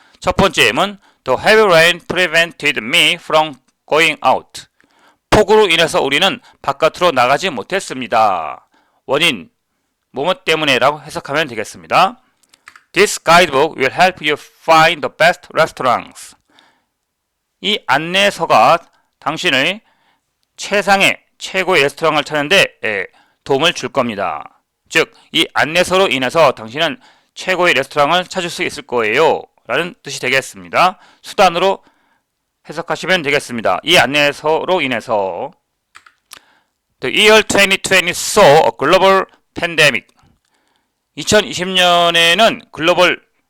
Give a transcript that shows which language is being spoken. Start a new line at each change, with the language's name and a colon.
Korean: 첫 번째 예문
English: The heavy rain prevented me from going out.
Korean: 폭우로 인해서 우리는 바깥으로 나가지 못했습니다. 원인 뭐뭐 때문에라고 해석하면 되겠습니다.
English: This guidebook will help you find the best restaurants.
Korean: 이 안내서가 당신의 최고의 레스토랑을 찾는데 도움을 줄 겁니다. 즉, 이 안내서로 인해서 당신은 최고의 레스토랑을 찾을 수 있을 거예요. 라는 뜻이 되겠습니다. 수단으로 해석하시면 되겠습니다. 이 안내서로 인해서
English: The year 2020 saw a global pandemic.
Korean: 2020년에는 글로벌